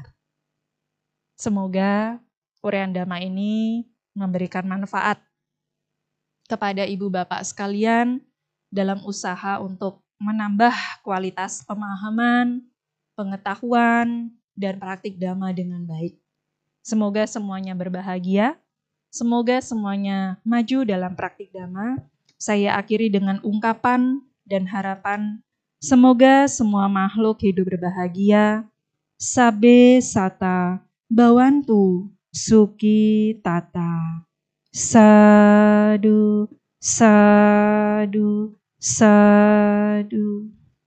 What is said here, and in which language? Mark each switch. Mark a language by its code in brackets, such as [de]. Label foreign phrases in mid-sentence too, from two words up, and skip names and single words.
[id] Semoga uraian dhamma ini memberikan manfaat kepada ibu bapak sekalian dalam usaha untuk menambah kualitas pemahaman, pengetahuan, dan praktik dhamma dengan baik. Semoga semuanya berbahagia, semoga semuanya maju dalam praktik dhamma. Saya akhiri dengan ungkapan dan harapan, semoga semua makhluk hidup berbahagia, [pi] sabe sata bawantu suki tata. Sadu, sadu, sadu.